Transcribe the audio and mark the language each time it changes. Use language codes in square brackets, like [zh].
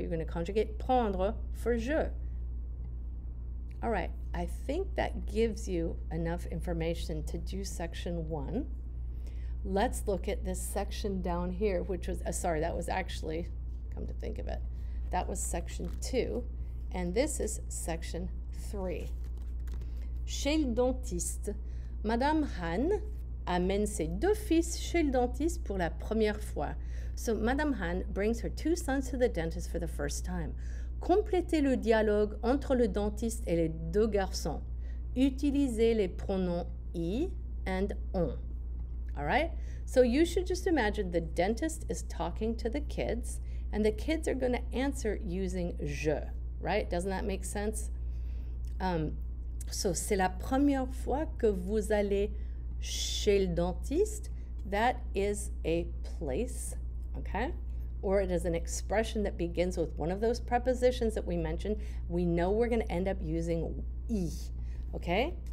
[en] You're going to conjugate prendre for je. All right, I think that gives you enough information to do section 1. Let's look at this section down here, which was, sorry, that was actually, come to think of it, that was section 2, and this is section 3. [fr] Chez le dentiste, Madame Han amène ses 2 fils chez le dentiste pour la première fois. [en] So Madame Han brings her 2 sons to the dentist for the first time. [fr] Complétez le dialogue entre le dentiste et les 2 garçons. Utilisez les pronoms I and on. [en] All right? So you should just imagine the dentist is talking to the kids, and the kids are going to answer using je, right? Doesn't that make sense? [fr] So c'est la première fois que vous allez chez le dentiste. [en] That is a place, okay? Or it is an expression that begins with one of those prepositions that we mentioned. We know we're going to end up using I, okay?